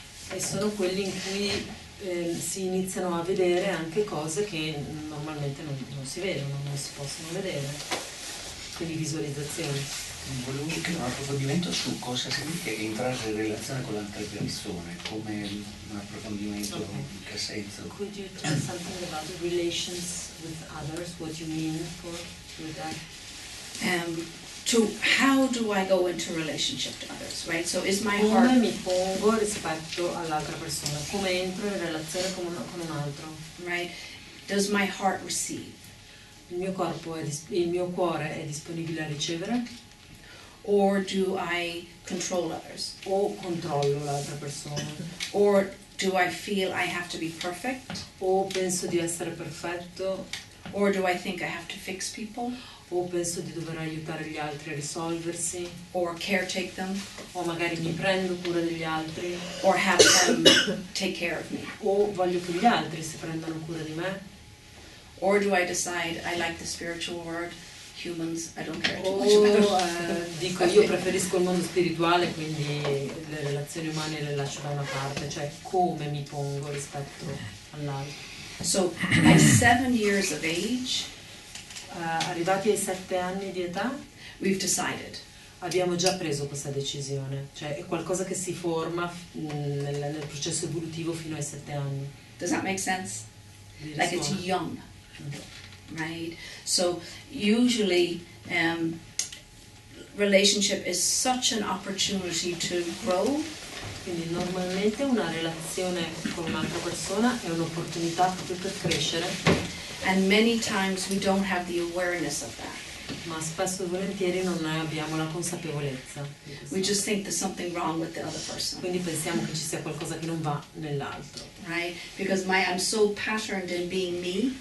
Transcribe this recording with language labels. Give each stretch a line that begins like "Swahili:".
Italian: e sono quelli in cui si iniziano a vedere anche cose che normalmente non si vedono, non si possono vedere, quindi visualizzazioni. Volevo chiedere un approfondimento su cosa significa entrare in relazione con le altre persone, come un approfondimento in che senso.
English: Could you tell something about the relations with others, what you mean with that? to how do I go into relationship to others, right? So is my
Italian: Come
English: heart,
Italian: mi pongo rispetto all'altra persona, come entro in relazione con un altro.
English: right? Does my heart receive?
Italian: Il mio cuore è disponibile a ricevere
English: Or do I control others?
Italian: o controllo l'altra persona?
English: Or do I feel I have to be perfect?
Italian: O penso di essere perfetto?
English: Or do I think I have to fix people?
Italian: O penso di dover aiutare gli altri a risolversi?
English: Or caretake them?
Italian: O magari mi prendo cura degli altri?
English: Or have them take care of me?
Italian: O voglio che gli altri si prendano cura di me?
English: Or do I decide I like the spiritual world? Humans, I don't care too much
Italian: O
English: about.
Italian: dico io preferisco il mondo spirituale, quindi le relazioni umane le lascio da una parte, cioè come mi pongo rispetto all'altro.
English: So at 7 years of age,
Italian: Arrivati ai 7 anni di età
English: we've decided.
Italian: abbiamo già preso questa decisione, cioè è qualcosa che si forma nel processo evolutivo fino ai 7 anni.
English: Does that make sense? Like it's
Italian: Risuona?
English: young, right? So usually relationship is such an opportunity to grow.
Italian: Quindi normalmente una relazione con un'altra persona è un'opportunità proprio per crescere,
English: And many times we don't have the awareness of that.
Italian: ma spesso e volentieri non ne abbiamo la consapevolezza di questo.
English: We just think there's something wrong with the other person,
Italian: Quindi pensiamo che ci sia qualcosa che non va nell'altro,
English: right? Because I'm so patterned in being me,